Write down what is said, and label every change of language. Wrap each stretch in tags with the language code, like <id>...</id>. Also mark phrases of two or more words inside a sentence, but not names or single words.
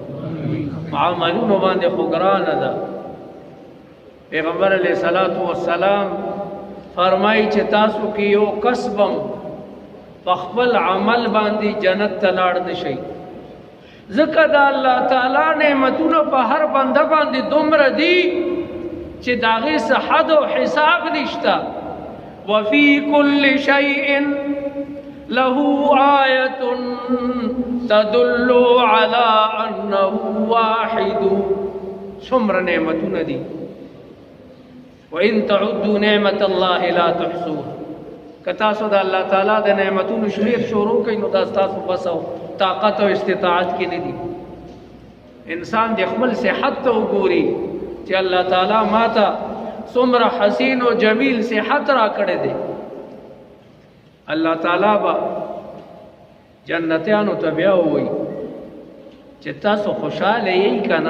<ps>عملونو باندې خو ګرانه ده. پیغمبر</ps> <ar>علیہ الصلوۃ والسلام</ar> <ps>فرمایي چې تاسو کې یو کسبم په خپل عمل باندې جنت ته لاړ نشئ، ځکه د الله تعالی نعمتونه په هر بنده باندې دومره دي چې چې داغه څه حد او حساب نشتا.</ps> <ar>وفي كل شيء له آية تدل على أنه واحد.</ar> <ps>څومره نعمتونه دي.</ps> <ar>وإن تعدوا نعمة الله لا تحصوها.</ar> <ps>کتا سو د الله تعالی د نعمتونو شمیر شروع کین نو دا تاسو بسو طاقت او استطاعت کې نه دي. انسان د خپل صحت ته وګوري چې الله تعالی ماته څومره حسین او جمیل صحت را کړی دی. الله تعالی با جنتیانو ته بیا وایي چې تاسو خوشاله یې کنه.</ps>